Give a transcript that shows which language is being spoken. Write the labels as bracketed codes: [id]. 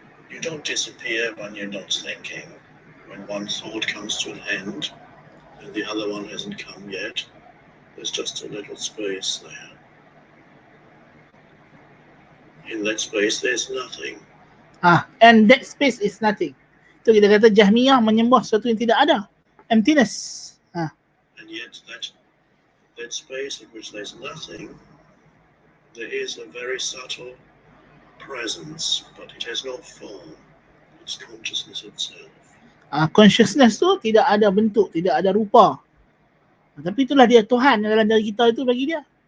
[en] You don't disappear when you're not thinking. When one thought comes to an end and the other one hasn't come yet, there's just a little space there. In that space, there's nothing. And that space is nothing. [ms] Itu kita kata Jahmiyah menyembah sesuatu yang tidak ada. [en] Emptiness. And yet that space in which there's nothing, there is a very subtle presence, but it has no form. It's consciousness itself. [ms] Consciousness tu tidak ada bentuk, tidak ada rupa. Tapi itulah dia Tuhan dalam diri kita itu bagi dia.